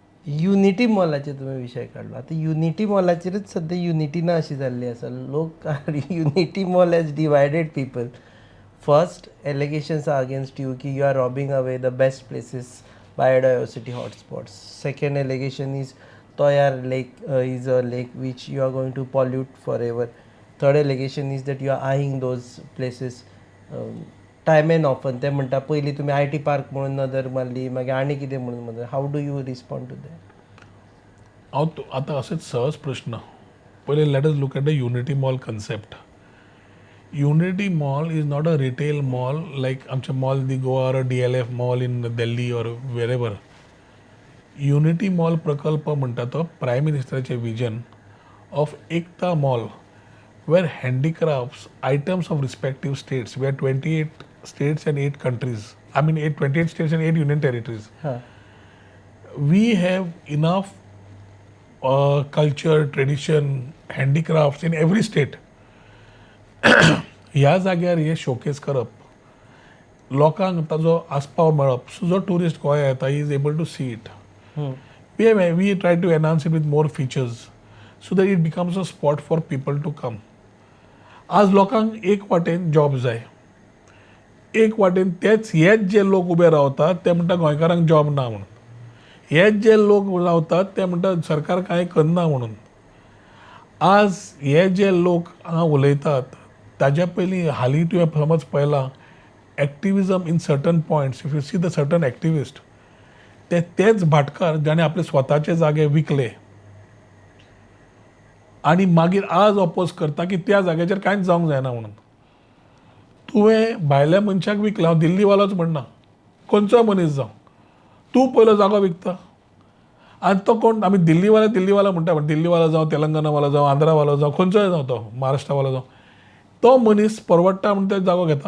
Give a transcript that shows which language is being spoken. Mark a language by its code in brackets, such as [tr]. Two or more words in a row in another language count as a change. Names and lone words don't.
[kok] युनिटी मॉलाचे तुम्ही विषय काढला. आता युनिटी मॉलाचेरच सध्या युनिटी अशी जाल्ली आसा. [en] लोक Unity Mall has divided people. First allegations are against you की you are robbing away the best places, biodiversity hotspots. Second allegation is Toyar Lake is a lake which you are going to pollute forever. Third allegation is that you are eyeing those places time and often. [kok] ते म्हणटा पयलीं तुमी आय टी पार्क म्हणून नदर मारली, मागीर आनी कितें म्हणून म्हणून. [en] How do you respond to that? [kok] आता असेच सहज प्रश्न. पहिले [en] let us look at the Unity Mall concept. Unity Mall is not a retail mall like आमचे mall the Goa और DLF mall in Delhi और wherever. [kok] युनिटी मॉल प्रकल्प म्हणटा तो प्रायम मिनिस्टराचें [en] vision of Ekta Mall where handicrafts, items of respective states, we are 28 states and 8 countries. I mean 28 states and 8 union territories. We have enough culture, tradition, handicrafts in every state. [kok] ह्या जाग्यार हे शोकेस करप, लोकांक ताजो आस्पाव मेळप, सो जो टुरिस्ट गोंया येता [en] he is able to see it. We try to enhance it with more features so that it becomes a spot for people to come. [kok] आज लोकांक एक वाटेन जॉब जाय, एक वाटेन हेच जे लोक उबे रावतात ते म्हणटा गोंयकारांक जॉब ना म्हणून. हेच जे लोक रावतात ते म्हणटा सरकार कांय करना म्हणून. आज हे जे लोक हांगा उलयतात ताज्या पयलीं हालीं तुवें समज पळयलां [en] activism in certain points. If you see the certain activist [kok] तेच भाटकार जाणे आपले स्वताचे जागे विकले आणि मागीर आज अपोज करता की त्या जाग्याचेर कांयच जावंक जायना म्हणून. तुवें भायल्या मनशाक विकला, हांव दिल्लीवालोच म्हणना, खंयचोय मनीस जावं, तूं पयलो जागो विकता आनी तो कोण आमी दिल्लीवाला म्हणटा, पण दिल्लीवालो जावं, तेलंगणावालो जावं, आंध्रावालो जावं, खंयचोय जावं, तो महाराष्ट्रावालो जावं, तो मनीस परवडटा म्हणून तो जागो घेता.